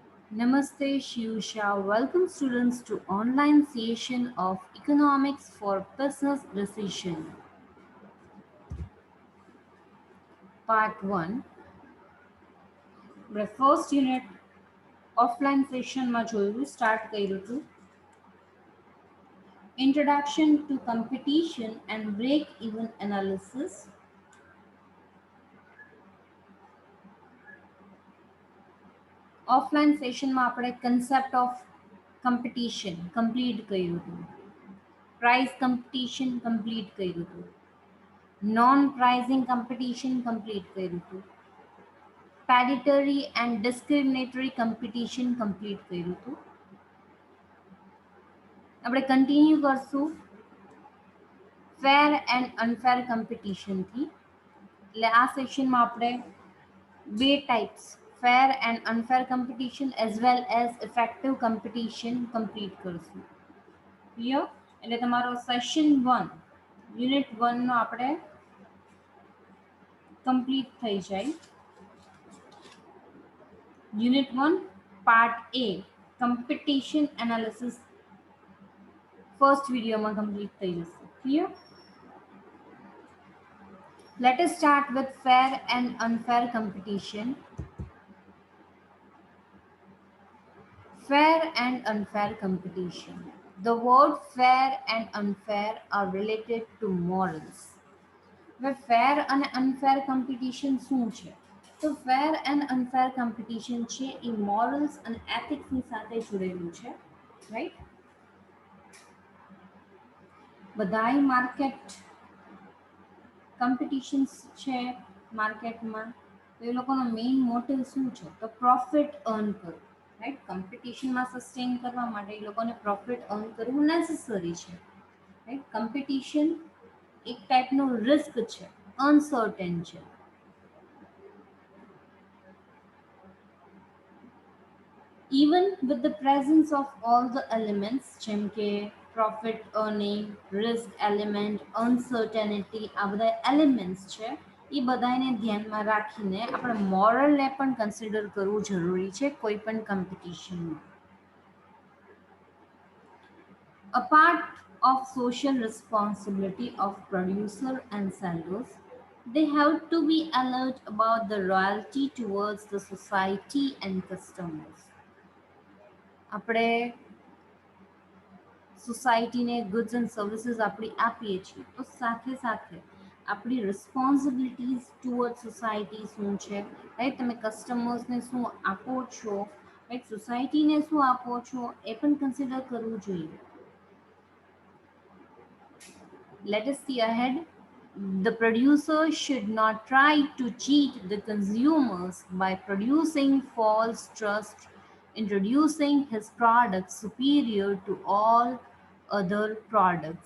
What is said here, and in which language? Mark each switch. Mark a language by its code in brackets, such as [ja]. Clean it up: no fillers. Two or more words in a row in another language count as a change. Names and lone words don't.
[en] Namaste Shivsha. Welcome students to online session of Economics for Business Decision. Part 1. First unit offline session [gu] માં જોયું start કર્યું હતું. [en] Introduction to competition and break-even analysis. Offline session [gu] માં આપણે [en] concept of competition complete [gu] કર્યું હતું. [en] Price competition complete [gu] કર્યું હતું. [en] Non-pricing competition complete [gu] કર્યું હતું. [en] Predatory and discriminatory competition complete [gu] કર્યું હતું. આપણે કન્ટિન્યુ કરશું [en] fair and unfair competitionથી. [gu] એટલે આ સેશનમાં આપણે બે [en] types fair and unfair competition as well as effective competition complete કરશું. ક્લિયર? [gu] એટલે તમારો સેશન 1 યુનિટ 1નો આપણે કમ્પ્લીટ થઈ જાય. [en] unit 1 part A competition analysis first videoમાં complete [gu] થઈ જશે. [en] Clear? Let us start with fair and unfair competition. Fair and unfair competition. The word fair and unfair are related to morals. [gu] હવે fair અને [en] unfair competition [gu] શું છે? તો [en] fair and unfair competition [gu] છે એ morals અને ethicsની સાથે જોડેલું છે. Right? બધાય [en] market competitions [gu] છે માર્કેટમાં, તો એ લોકોનો [en] main motive [gu] શું છે? તો [en] profit earn [gu] કરવું. રાઈટ? કોમ્પિટિશનમાં સસ્ટેન કરવા માટે એ લોકોને [en] profit earn [gu] કરવું નેસેસરી છે. [en] રાઈટ? [gu] કોમ્પિટિશન એક ટાઈપનું રિસ્ક છે, અનસર્ટેન છે. [en] Even with the presence of all the elements [gu] જેમ કે [en] profit earning, risk element, uncertainty, [gu] આ બધા એલિમેન્ટ્સ છે, એ બધાને ધ્યાનમાં રાખીને આપણે મોરલને પણ કન્સિડર કરવું જરૂરી છે કોઈ પણ કોમ્પિટિશનમાં. [en] Apart of social responsibility of producer and sellers, they have to be alert about the loyalty towards the society and customers. [gu] આપણે સોસાયટીને [en] goods and services [gu] આપણી આપીએ છીએ, તો સાથે સાથે આપણી [en] responsibilities toward society [gu] શું છે? રાઈટ? તમે કસ્ટમર્સને શું આપો છો? રાઈટ? સોસાયટીને શું આપો છો એ પણ કન્સિડર કરવું જોઈએ. [en] Let us see ahead. The producer should not try to cheat the consumers by producing false trust, introducing his product superior to all other products.